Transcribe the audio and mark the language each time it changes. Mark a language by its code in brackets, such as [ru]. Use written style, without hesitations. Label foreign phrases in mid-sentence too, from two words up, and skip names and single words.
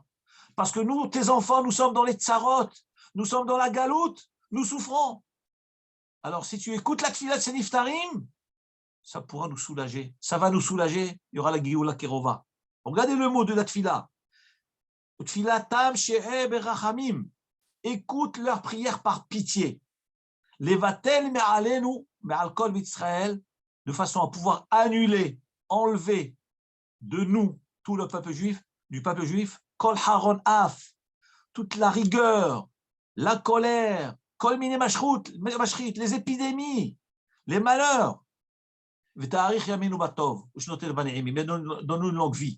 [fr] Parce que nous, tes enfants, nous sommes dans les tsarot, nous sommes dans la galoute, nous souffrons. Alors si tu écoutes la tfila de ces niftarim, ça pourra nous soulager, ça va nous soulager, il y aura la [he] גאולה קרובה. [fr] Regardez le mot de la tfila. Écoute leurs prières par pitié. [he] לבטל מעלינו מעל כל ישראל, [fr] de façon à pouvoir annuler, enlever de nous, tout le peuple juif, du peuple juif, [he] כל חרון אף, [fr] toute la rigueur, la colère, [he] כל מיני משחית, [fr] les épidémies, les malheurs. [he] ותאריך ימינו בטוב ושנותינו בנעימים, [fr] mais donne-nous une longue vie.